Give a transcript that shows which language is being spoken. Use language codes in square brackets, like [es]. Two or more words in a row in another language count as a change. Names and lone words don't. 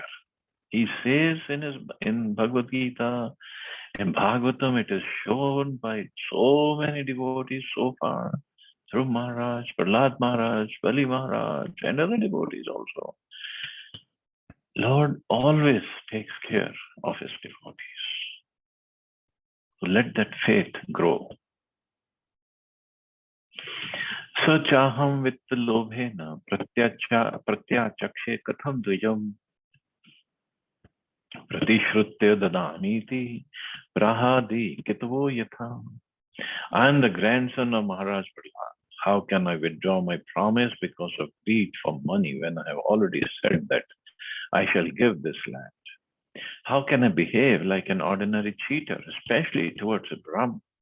[en] He says in Bhagavad Gita, in Bhagavatam, it is shown by so many devotees so far, through Maharaj, Prahlad Maharaj, Bali Maharaj, and other devotees also. Lord always takes care of his devotees. So let that faith grow. [sa] Sachaham vittalobhena pratyachakshe katham dvijam pratishrutya dadamiti prahadi kitavo yatha. [en] I am the grandson of Maharaj Prahlad. How can I withdraw my promise because of greed for money when I have already said that I shall give this land? How can I behave like an ordinary cheater, especially towards a Brahmin?